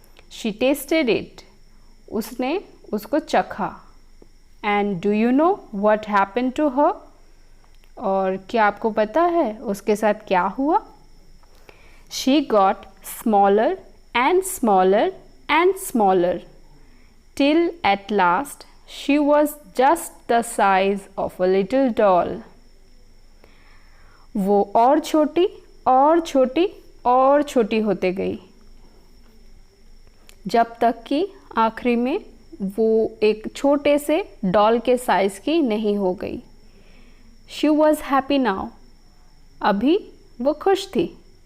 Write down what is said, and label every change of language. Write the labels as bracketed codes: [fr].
[en] She tasted it. [hi] उसने उसको चखा। [en] And do you know what happened to her? [hi] और क्या आपको पता है उसके साथ क्या हुआ? [en] She got smaller and smaller and smaller till at last she was just the size of a little doll. [hi] वो और छोटी और छोटी और छोटी होते गई जब तक कि आखिरी में वो एक छोटे से डॉल के साइज की नहीं हो गई। [en] She was happy now. [hi] अभी वो खुश थी।